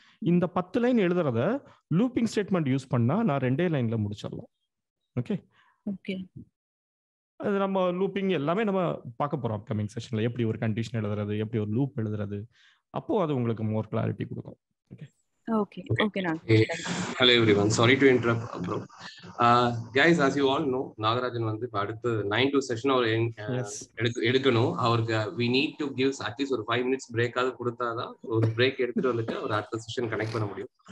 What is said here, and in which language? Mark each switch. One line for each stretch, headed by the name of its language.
Tamil: இந்த 10 line எழுதுறத looping statement use பண்ணா நான் 2 லைன்ல முடிச்சிடலாம். ஓகே, அது நம்ம லூப்பிங் எல்லாமே நம்ம பார்க்க போறோம் அப்கமிங் செஷன்ல. எப்படி ஒரு கண்டிஷன் எழுதுறது, எப்படி ஒரு லூப் எழுதுறது, அப்போ அது உங்களுக்கு மோர் கிளாரிட்டி கொடுக்கும். Okay,
English: Hello everyone, sorry to interrupt bro. Guys, as you all know,
Tamil: Nagarajan வந்து இப்ப அடுத்து 9 to session அவர் எடுக்கணும். அவருக்கு
English: we need to give at least
Tamil: ஒரு 5 minutes break ஆவது கொடுத்தாதான் ஒரு பிரேக் எடுத்துட்டு வந்துட்டு அவர் அடுத்த செஷன் கனெக்ட் பண்ண முடியும்.